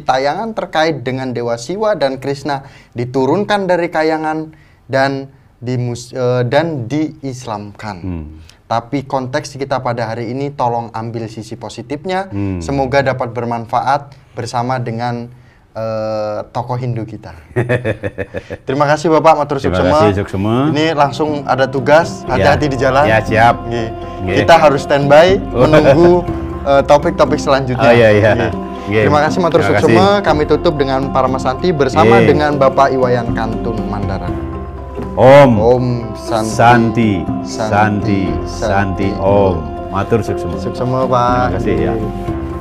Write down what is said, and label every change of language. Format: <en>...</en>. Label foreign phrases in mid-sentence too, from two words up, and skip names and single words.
<id>Tayangan terkait dengan Dewa Siwa dan Krishna diturunkan dari kayangan dan diislamkan. Tapi konteks kita pada hari ini tolong ambil sisi positifnya. Semoga dapat bermanfaat bersama dengan tokoh Hindu kita. Terima kasih Bapak</id> <ban>matur suksema.</ban> <id>Ini langsung ada tugas, hati-hati di jalan. Ya, siap. Kita harus standby menunggu topik-topik selanjutnya. Terima kasih</id> <ban>matur suksema.</ban> <id>Kami tutup dengan Paramasanti bersama dengan Bapak Iwayan Kantun Mandara.</id> <sa>Om Santi Santi Om.</sa> <ban>Matur suksema. Suksema Pak.</ban> <id>Terima kasih ya.</id>